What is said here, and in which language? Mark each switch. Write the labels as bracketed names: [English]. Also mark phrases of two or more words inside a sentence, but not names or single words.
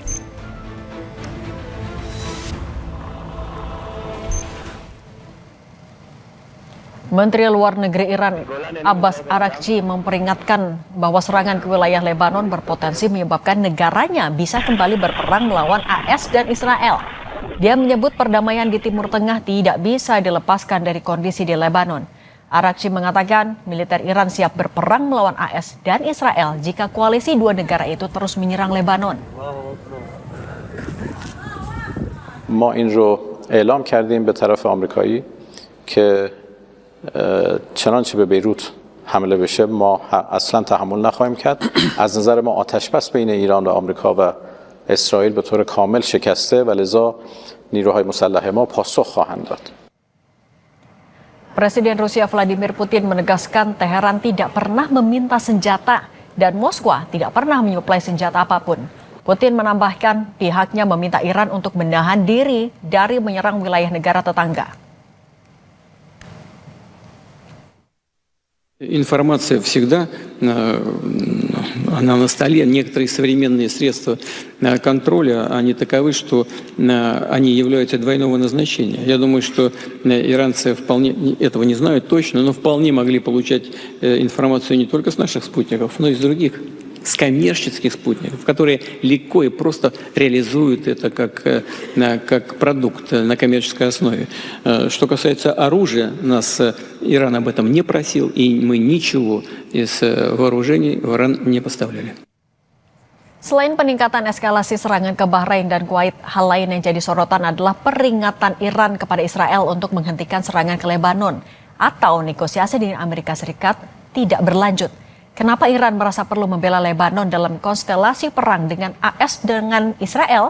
[Indonesian] Menteri Luar Negeri Iran Abbas Araghchi memperingatkan bahwa serangan ke wilayah Lebanon berpotensi menyebabkan negaranya bisa kembali berperang melawan AS dan Israel. Dia menyebut perdamaian di Timur Tengah tidak bisa dilepaskan dari kondisi di Lebanon. Araghchi mengatakan militer Iran siap berperang melawan AS dan Israel jika koalisi dua negara itu terus menyerang Lebanon. [Persian] ما این رو اعلام کردیم به طرف آمریکایی که چنانچه به بیروت حمله بشه ما اصلا تحمل نخواهیم کرد. از نظر ما آتشبس بین ایران و آمریکا و اسرائیل به طور کامل شکسته و لذا نیروهای مسلح ما پاسخ خواهند داد. [Indonesian] Presiden Rusia Vladimir Putin menegaskan Teheran tidak pernah meminta senjata dan Moskwa tidak pernah menyuplai senjata apapun. Putin menambahkan pihaknya meminta Iran untuk menahan diri dari menyerang wilayah negara tetangga. [Russian] Информация всегда, она на столе. Некоторые современные средства контроля, они таковы, что они являются двойного назначения. Я думаю, что иранцы вполне этого не знают точно, но вполне могли получать информацию не только с наших спутников, но и с других, с коммерческих спутников, которые легко и просто реализуют это как продукт на коммерческой основе. Что касается оружия, нас Иран об этом не просил, и мы ничего из вооружений в Иран не поставляли. [Indonesian] Selain peningkatan eskalasi serangan ke Bahrain dan Kuwait, hal lain yang jadi sorotan adalah peringatan Iran kepada Israel untuk menghentikan serangan ke Lebanon atau negosiasi dengan Amerika Serikat tidak berlanjut. Kenapa Iran merasa perlu membela Lebanon dalam konstelasi perang dengan AS dengan Israel?